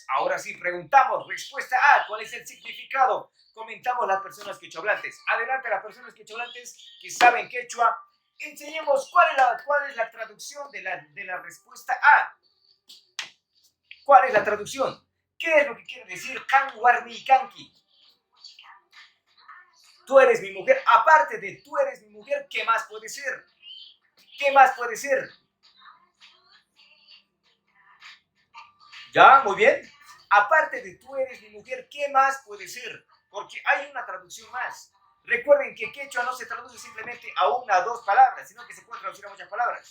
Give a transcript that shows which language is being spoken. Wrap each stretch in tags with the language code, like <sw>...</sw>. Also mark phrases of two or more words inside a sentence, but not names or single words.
<es>Ahora sí, preguntamos, respuesta A, ¿cuál es el significado? Comentamos las personas quechohablantes. Adelante las personas quechohablantes que saben quechua. Enseñemos cuál es la traducción de la respuesta A. ¿Cuál es la traducción? ¿Qué es lo que quiere decir</es> <qu>kan warmi kanki?</qu> <es>Tú eres mi mujer. Aparte de tú eres mi mujer, ¿qué más puede ser? ¿Qué más puede ser? ¿Ya? Muy bien. Aparte de tú eres mi mujer, ¿qué más puede ser? Porque hay una traducción más. Recuerden que quechua no se traduce simplemente a una o dos palabras, sino que se puede traducir a muchas palabras.</es>